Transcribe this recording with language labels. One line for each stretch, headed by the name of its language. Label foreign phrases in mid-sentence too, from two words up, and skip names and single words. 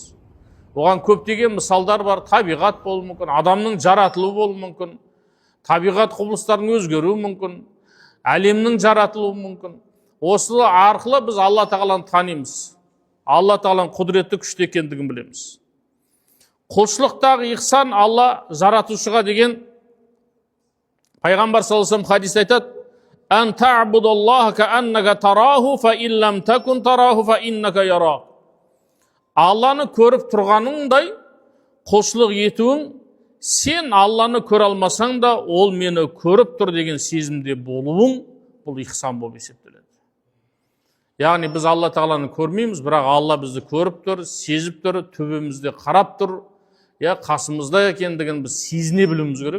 Kazakh: Оған көптеген мысалдар бар. Табиғат болуы мүмкін, адамның жаратылуы болуы мүмкін, табиғат құбылыстарының өзгеруі мүмкін, әлемнің жаратылуы мүмкін. Осы арқылы біз Алла тағаланы танимыз. Алла тағаланың құдіретті күшті екендігін білеміз. Құлшылықтағы ихсан Алла жаратушыға деген Пайғамбар
Arabic: صلى الله عليه وسلم
Kazakh: хадисте айтады:
Arabic: "أن تعبد الله كأنك تراه، فإن لم تكن تراه، فإنه يراك."
Kazakh: Алланы көріп тұрғаныңдай құлшылық етуің, сен Алланы көре алмасаң да, ол мені көріп тұр деген сезімде болуың, бұл ихсан болып есептеледі. Яғни біз Алла тағаланы көрмейміз, бірақ Алла бізді көріп тұр, сезіп тұр, төбемізде қарап тұр, қасымызда екендігін біз сезіне білуіміз керек.